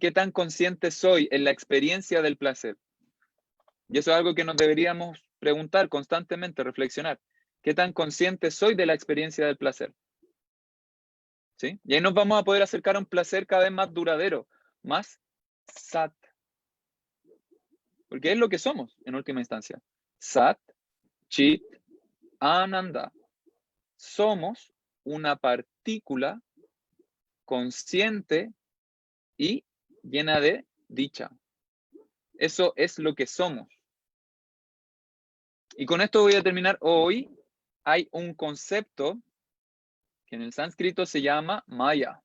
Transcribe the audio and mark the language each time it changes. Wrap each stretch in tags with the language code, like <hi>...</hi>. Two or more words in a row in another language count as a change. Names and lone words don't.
<es>¿Qué tan consciente soy en la experiencia del placer? Y eso es algo que nos deberíamos preguntar constantemente, reflexionar. ¿Qué tan consciente soy de la experiencia del placer? ¿Sí? Y ahí nos vamos a poder acercar a un placer cada vez más duradero, más sat. Porque es lo que somos en última instancia.</es> <sa>सत्, चित्, आनन्द.</sa> <es>Somos una partícula consciente y llena de dicha. Eso es lo que somos. Y con esto voy a terminar. Hoy hay un concepto que en el sánscrito se llama maya.</es>